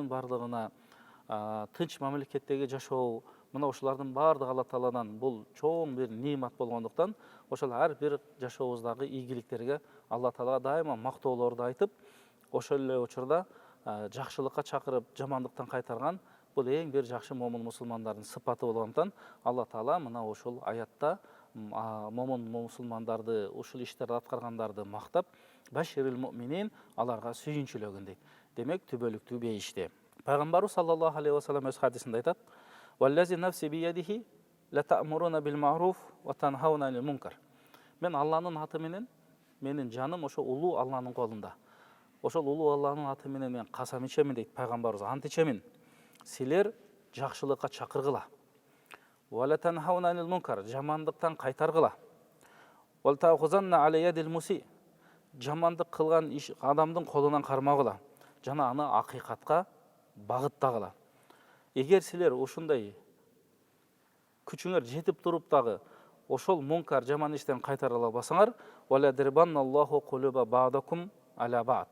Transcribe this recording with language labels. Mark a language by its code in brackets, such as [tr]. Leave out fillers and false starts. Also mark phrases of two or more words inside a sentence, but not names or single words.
[ky] бардыгына, тынч мамлекеттеги жашоо, мына ошолардын бардыгы Алла Тааладан бул чоң бир немат болгондуктан, ошол ар бир жашообуздагы ийгиликтерге Алла Таалага дайыма мактоолорду айтып, ошол эле учурда жакшылыкка чакырып, жамандыктан кайтарган бул эң бир жакшы момун мусулмандардын сыпаты болгондуктан Алла Таала мына ошол аятта момун мусулмандарды, ушул иштерди аткаргандарды мактап, [ar] بشر المؤمنين, [ky] аларга сүйүнчүлөгүн дейт. Демек түбөлүктүү бейиште. Пайгамбарыбыз [ar] صلى الله عليه وسلم [ky] өз хадисинде айтат: [ar] "والذي نفسي بيده لتأمرن بالمعروف ولتنهون عن المنكر." [ky] Мен Алланын аты менен, менин жаным ошо улуу Алланын колунда. Ошол улуу Алланын аты менен мен касам ичемин дейт пайгамбарыбыз. Ант ичемин. Силер жакшылыкка чакыргыла. [ar] ولا تنهون عن المنكر, [ky] жамандыктан кайтаргыла. [ar] ولتأخذن على يد المسيء, [ky] жамандык кылган адамдын колунан кармагыла. Жана аны акыйкатка багыттагыла. Эгер силер ушундай күчүңөр жетип туруп дагы ошол мункар жаман иштен кайтара албасаңар, [ar] وليضربن الله قلوب بعضكم على بعض.